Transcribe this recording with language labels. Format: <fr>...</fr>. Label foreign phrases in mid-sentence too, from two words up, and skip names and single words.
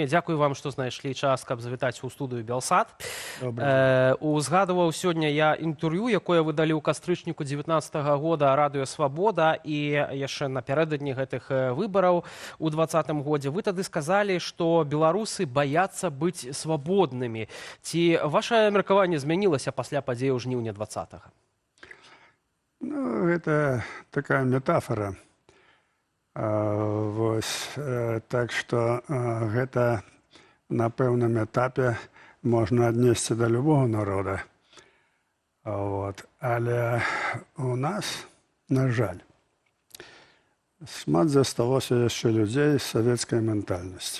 <be>Дзякую вам, што знайшлі час, каб завітаць у студыю Белсат. Узгадываў сёння я інтэрв'ю, якое вы далі ў кастрычніку 19-го года радыё «Свабода» і яшчэ напярэдадні гэтых выбараў у 20-м годзе. Вы тады сказалі, што беларусы баяцца быць свабоднымі. Ці вашае меркаванне змянілася пасля падзеяў жніўня 20-го? Ну,</be> <ru>это такая метафора. Так что</ru> <be>гэта на пэўным этапе можна аднесці да любого народа. Але у нас, на жаль, шмат засталося яшчэ людзей з савецкай ментальнасцю.</be>